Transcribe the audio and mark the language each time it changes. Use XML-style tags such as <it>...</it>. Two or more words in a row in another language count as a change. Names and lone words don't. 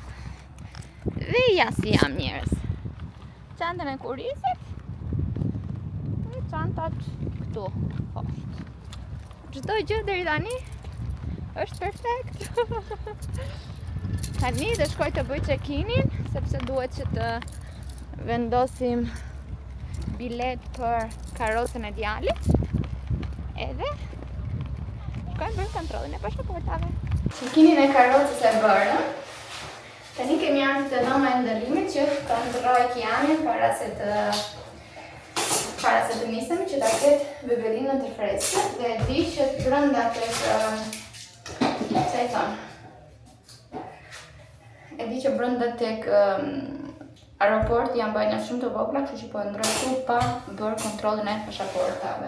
<sq>Dhe ja si jam njerëz. Çantën e kurisit. Çantat këtu poshtë. Çdo gjë deri tani është perfekt. Tani do shkoj të bëj check-in-in, sepse duhet që të vendosim bilet për karrocën e djalit. Edhe shkojmë për kontrollin e pasaportave. Check-in-in e karrocës e bërë. Tani kemi ardhur te dhoma e ndërimit që kontrolloj Kianin para se të nisemi, që ta ketë bebelinën të freskët, dhe di që brenda tek brenda tek aeroporti janë bajna shumë të vogla, kështu që po ndroj këtu pa bërë kontrollin e pasaportave.</sq>